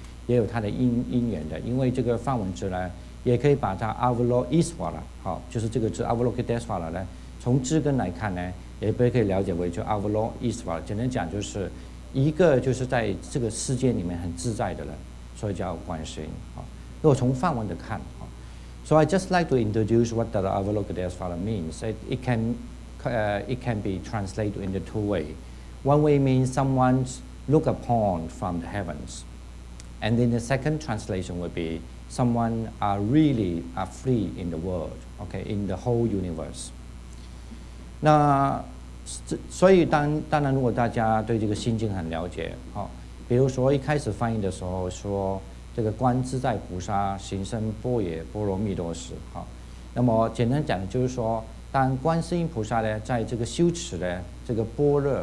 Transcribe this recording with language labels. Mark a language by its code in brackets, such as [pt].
[zh] 也有它的因缘的，因为这个梵文字呢，也可以把它 Avalokitesvara 就是这个字 Avalokitesvara 呢，从字根来看呢，也可以了解为就 Avalokitesvara， 简单讲就是一个就是在这个世界里面很自在的人，所以叫观世音如果从梵文的看 [en] So I just like to introduce what the Avalokitesvara means. It can be translated in the two ways. One way means someone look upon from the heavens, and then the second translation would be someone really free in the world, okay, in the whole universe. [zh] 那所以当然，如果大家对这个心经很了解比如说一开始翻译的时候说这个观自在菩萨行深般若波罗蜜多时那么简单讲就是说，当观世音菩萨呢在这个修持的这个般